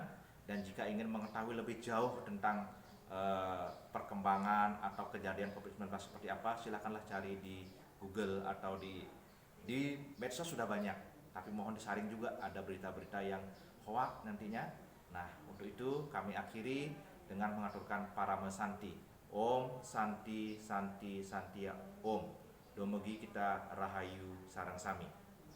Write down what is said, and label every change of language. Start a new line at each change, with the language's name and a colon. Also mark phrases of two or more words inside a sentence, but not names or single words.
Indonesian: Dan jika ingin mengetahui lebih jauh tentang perkembangan atau kejadian COVID-19 seperti apa, silakanlah cari di Google atau di medsos sudah banyak. Tapi mohon disaring juga, ada berita-berita yang hoax nantinya. Nah, untuk itu kami akhiri dengan mengaturkan Parama Santi.
Sanskrit: Om Santi Santi Santia Om.
Balinese: Domogi kita rahayu sareng sami.